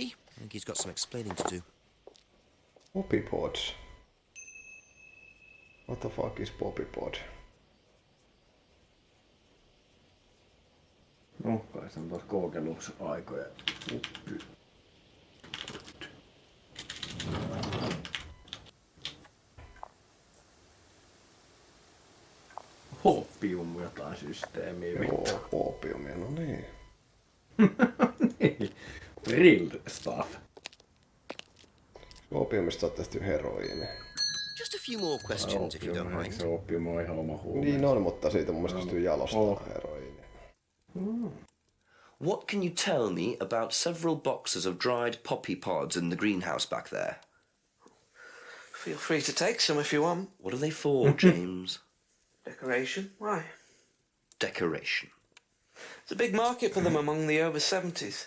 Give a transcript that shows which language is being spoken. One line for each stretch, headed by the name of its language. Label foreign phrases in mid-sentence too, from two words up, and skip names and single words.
English: I think he's got some explaining to do. Poppy pods? What the fuck is poppy pod?
Finnish: No, kai se on taas kookelusaikoja. Opium jotain systeemiä. Joo, opiumia, no niin. Niin.
English: Real stuff.
Finnish: Opiumista on tehty heroiini.
English: Just a few more questions if you don't mind.
Finnish: Se opium on ihan oma huume. Niin on, mutta siitä mun mielestä pystyy jalostamaan heroiini.
English: What can you tell me about several boxes of dried poppy pods in the greenhouse back there? Feel free to take some if you want. What are they for, James? Decoration? Why? Decoration. There's a big market for them among the over 70s.